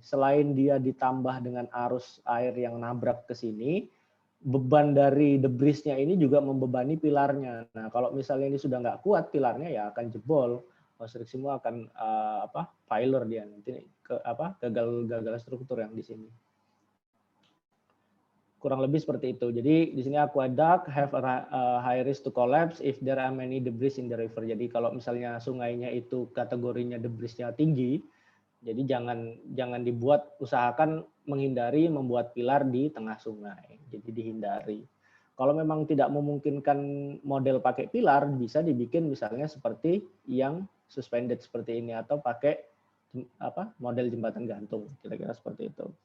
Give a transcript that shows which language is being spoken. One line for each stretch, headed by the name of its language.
Indonesian: Selain dia ditambah dengan arus air yang nabrak ke sini, beban dari debrisnya ini juga membebani pilarnya. Nah, kalau misalnya ini sudah nggak kuat pilarnya, ya akan jebol. Konstruksi semua akan failure dia nanti gagal struktur yang di sini. Kurang lebih seperti itu. Jadi di sini
English: aqueduct have a high risk to collapse if there are many debris in the river.
Indonesian: Jadi kalau misalnya sungainya itu kategorinya debrisnya tinggi, jadi jangan dibuat, usahakan menghindari membuat pilar di tengah sungai. Jadi dihindari. Kalau memang tidak memungkinkan model pakai pilar, bisa dibikin misalnya seperti yang suspended seperti ini atau pakai model jembatan gantung, kira-kira seperti itu.